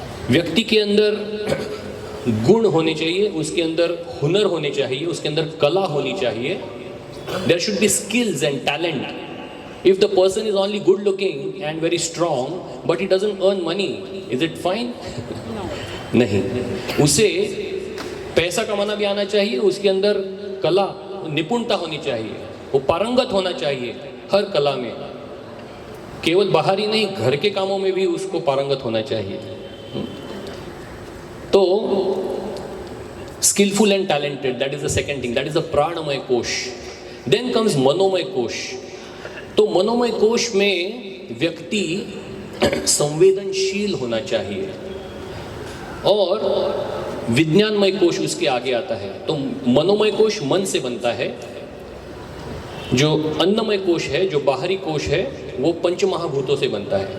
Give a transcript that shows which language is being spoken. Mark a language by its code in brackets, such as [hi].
[hi] व्यक्ति के अंदर गुण होने चाहिए, उसके अंदर हुनर होने चाहिए, उसके अंदर कला होनी चाहिए. [en] There should be skills and talent. If the person is only good looking and very strong but he doesn't earn money, is it fine? [hi] नहीं. उसे पैसा कमाना भी आना चाहिए, उसके अंदर कला, निपुणता होनी चाहिए, वो पारंगत होना चाहिए हर कला में. केवल बाहरी नहीं, घर के कामों में भी उसको पारंगत होना चाहिए. [en] तो skillful and talented, that is the second thing, that is the प्राणमय कोश. Then comes [hi] मनोमय कोश. तो मनोमय कोश में व्यक्ति संवेदनशील होना चाहिए और विज्ञानमय कोश उसके आगे आता है. तो मनोमय कोश मन से बनता है. जो अन्नमय कोश है, जो बाहरी कोश है, वो पंच महाभूतों से बनता है.